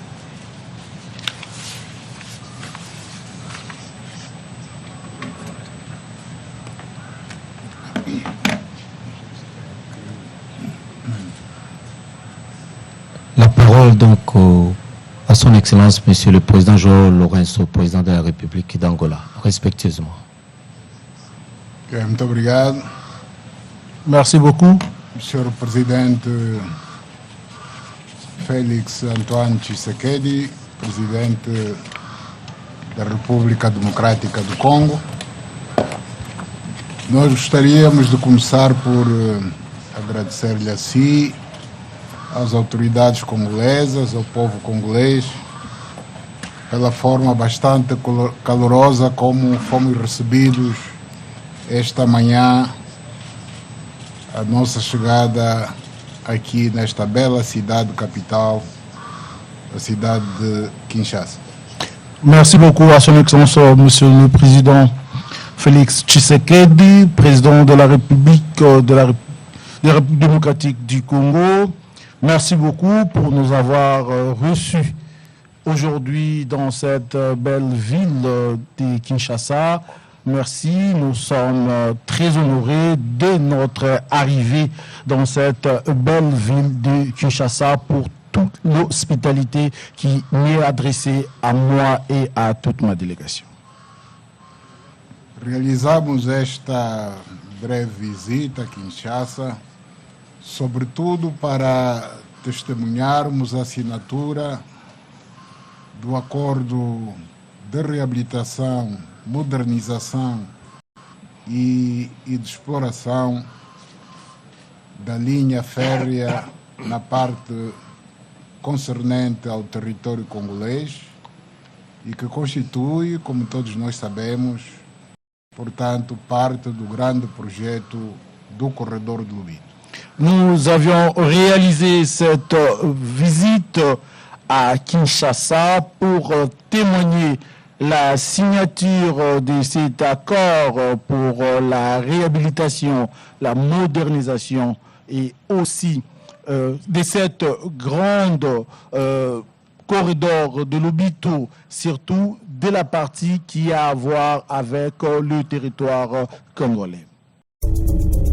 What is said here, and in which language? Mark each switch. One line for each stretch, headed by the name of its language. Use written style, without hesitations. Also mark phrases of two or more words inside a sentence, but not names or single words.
French: La parole donc à son Excellence, Monsieur le Président João Lourenço, Président de la République d'Angola, respectueusement.
Portuguese: Muito obrigado.
French: Merci beaucoup, Monsieur le Président Félix Antoine Tshisekedi,
Portuguese: Presidente da República Democrática do Congo. Nós gostaríamos de começar por agradecer-lhe a si, às autoridades congolesas, ao povo congolês, pela forma bastante calorosa como fomos recebidos esta manhã, a nossa chegada aqui nesta bela cidade capital a cidade de Kinshasa.
French: Merci beaucoup à son Excellence, Monsieur le Président Félix Tshisekedi, président de la République démocratique du Congo. Merci beaucoup pour nous avoir reçus aujourd'hui dans cette belle ville de Kinshasa. Merci, nous sommes très honorés de notre arrivée dans cette belle ville de Kinshasa pour toute l'hospitalité qui m'est adressée à moi et à toute ma délégation.
Portuguese: Realizamos esta breve visita a Kinshasa, sobretudo para testemunharmos a assinatura do acordo de reabilitação, modernização e de exploração da linha férrea na parte concernente ao território congolês e que constitui, como todos nós sabemos, portanto, parte do grande projeto do Corredor do Lubito.
French: Nous avions réalisé cette visite à Kinshasa pour témoigner la signature de cet accord pour la réhabilitation, la modernisation et aussi de cette grande corridor de Lobito, surtout de la partie qui a à voir avec le territoire congolais.